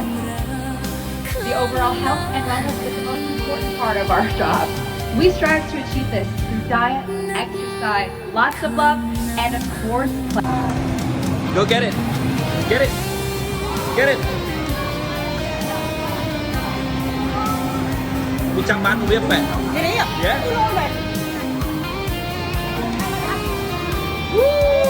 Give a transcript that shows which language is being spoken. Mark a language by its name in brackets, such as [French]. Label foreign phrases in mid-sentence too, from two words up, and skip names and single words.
[English] The overall health and wellness is the most important part of our job. We strive to achieve this through diet, exercise, lots of love, and of course, play. Go get it. Get it. Get it. [Khmer] กูចាំបានរបៀបបែបនេះ Yeah. Woo!